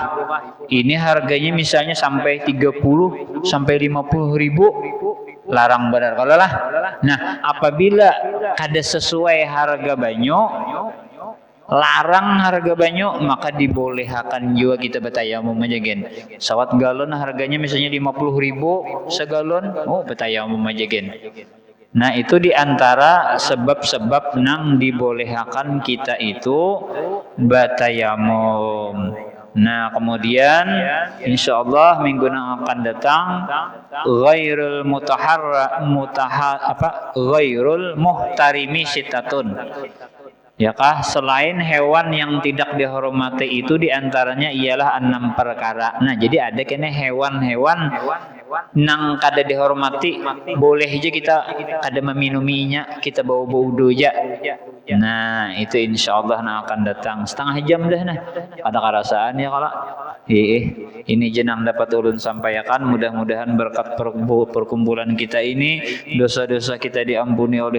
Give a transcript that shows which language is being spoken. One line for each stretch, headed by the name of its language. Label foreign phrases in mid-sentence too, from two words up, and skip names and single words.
Indonesian: Ini harganya misalnya sampai 30 sampai 50.000, larang benar kalau lah.
Banjar: Nah, apabila kada sesuai harga banyu, larang harga banyu, maka dibolehkan juga kita bertayamum aja gen. Sawat galon harganya misalnya 50.000 segalon, bertayamum aja gen. Nah, itu diantara sebab-sebab nang dibolehkan kita itu bertayamum.
Indonesian: Nah, kemudian
Arabic: إن شاء الله
Indonesian: minggu yang akan datang,
Arabic: غير غير المحترم ستة.
Indonesian: Ya kah, selain hewan yang tidak dihormati itu diantaranya ialah 6 perkara.
Banjar: Nah, jadi ada kene hewan-hewan nang kada dihormati, boleh aja kita kada meminuminya, kita bawa wudu aja.
Indonesian: Nah, itu
Arabic: إن شاء الله
Indonesian: nah akan datang setengah jam dah nah. Ada kerasaan ya kalau. Ini jenang dapat ulun sampaikan, mudah-mudahan berkat perkumpulan kita ini dosa-dosa kita diampuni oleh